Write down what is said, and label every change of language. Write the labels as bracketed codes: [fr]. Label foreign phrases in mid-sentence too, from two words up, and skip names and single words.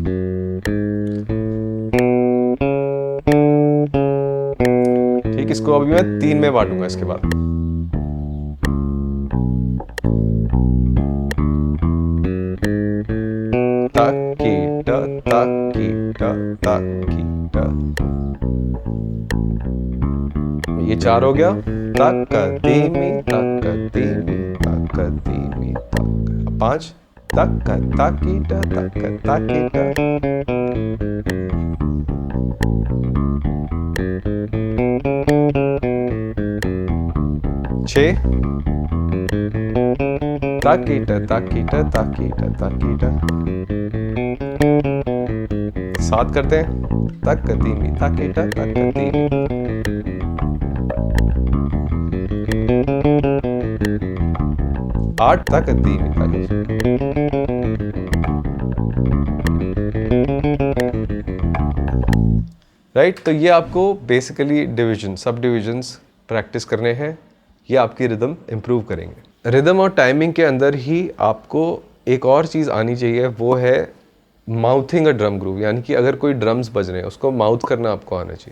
[hi] ठीक, इसको अभी मैं 3 में बांटूंगा इसके बाद। ताकीटा ताकीटा ताकीटा, ये 4 हो गया। ताकदीमी ताकदीमी ताकदीमी ताक। 5 ताका ताकीटा ताका ताकीटा। 6 ताकीटा ताकीटा ताकीटा ताकीटा। 7 करते हैं, ताकदीमी ताकीटा ताकदीमी। 8 ताकदीमी ताकीटा। राइट, तो ये आपको [en] basically division sub divisions practice [hi] करने हैं, ये आपकी [en] rhythm improve [hi] करेंगे। रिदम और टाइमिंग के अंदर ही आपको एक और चीज़ आनी चाहिए, वो है [en] mouthing a drum groove, [hi] यानी कि अगर कोई ड्रम्स बज रहे हैं उसको माउथ करना आपको आना चाहिए।